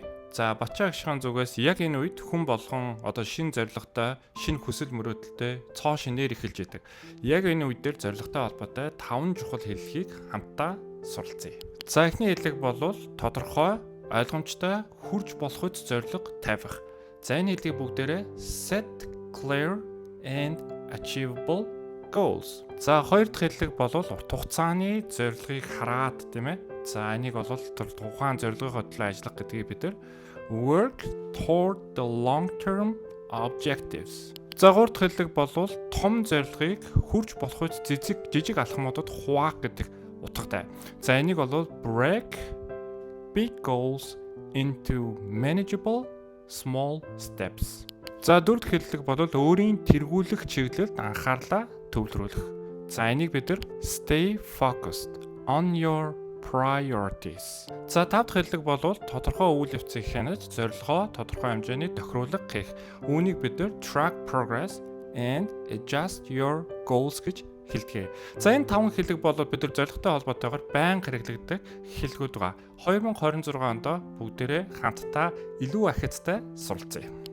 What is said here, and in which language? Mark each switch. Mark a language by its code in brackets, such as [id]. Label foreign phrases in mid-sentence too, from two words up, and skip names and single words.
[mn] За Батчаа агшихаан зүгээс яг энэ үед хүн болгон одоо шинэ зорилготой, шинэ хүсэл мөрөөдөлтэй цоо шинээр эхэлж идэг. Яг энэ үед дээр зорилготой холбоотой 5 чухал хэллэгийг хамтдаа суралцъя. За эхний хэллэг бол тодорхой, ойлгомжтой, хүрж болоход зорилго тавих. За энэ хэллэгийг бүгдээрээ [en] set clear and achievable goals. [mn] За хоёр дахь хэллэг бол урт хугацааны зорилгыг хараад тийм ээ. За энийг бол тухайн зорилгын төлөө ажиллах гэдгийг бид [en] work toward the long-term objectives. [mn] За гурав дахь хэллэг бол том зорилгыг хүрж болоход жижиг алхмуудад хуваах гэдэг утгатай. За энийг бол [en] break big goals into manageable small steps. [mn] За дөрөв дахь хэллэг бол өөрийн тэргүүлэх чиглэлд анхаарлаа төвлөрүүлэх. За энийг бид [en] stay focused on your priorities. [mn] За тав дахь хэллэг бол тодорхой үйл явцыг хянаж зорилгоо тодорхой хэмжээний тохируулга хийх. Үүнийг бид [en] track progress and adjust your goals [mn] гэж хэлдэг. За энэ 5 хэллэг бол бид зорилготой холбоотойгоор байнга хэрэглэгдэх хэллэгүүд байгаа. 2026 онд бүгдээрээ хамтдаа илүү ахицтай суралцъя.